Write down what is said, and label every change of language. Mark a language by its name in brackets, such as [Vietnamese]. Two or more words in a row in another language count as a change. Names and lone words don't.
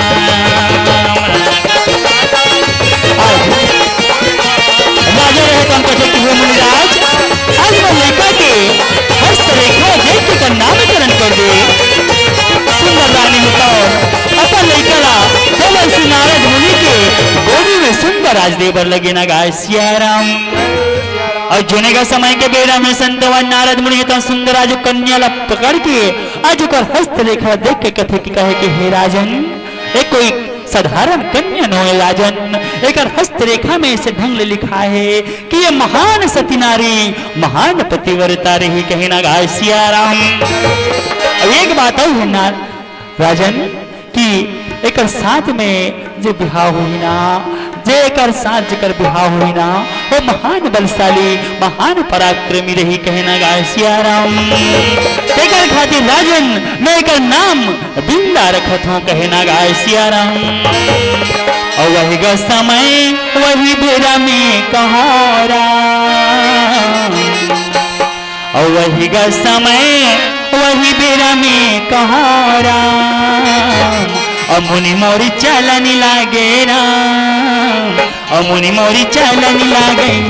[Chhattisgarhi] राजा रहे तो हमको देखते हुए मुनिराज आज वो लड़का के हस्तरेखा देख के नामकरण कर दे। सुंदर रानी बताओ अपन लड़का देवर्षि नारद मुनि के गोदी में सुंदर आज देवर लगे ना गा सिया राम। और जोने का समय के बेरा में संतवा नारद मुनि तो सुंदर आज कन्या ला पकड़ के आज ओकर हस्तरेखा देख के कथे की कहे कि हे राजन एक कोई साधारण कन्या नो है राजन एक हस्तरेखा में इसे ढंग ले लिखा है कि ये महान सती नारी महान पतिव्रता रही कहना गा सिया राम। एक बात और है ना राजन कि एक साथ में जो बिहाव हुई ना जे एक साथ जेकर बिहाव हुई ना वो महान बलशाली महान पराक्रमी रही कहना गा सिया राम। एक खातिर राजन मैं एक नाम बिंदा रखत हूँ कहना गा सिया राम। और वही गा समय वही बेरा में कहारा और वही गा समय वही बेरा में कहारा अमुनि मोरी चलनी लागे राम अमुनि मोरी चलनी लागे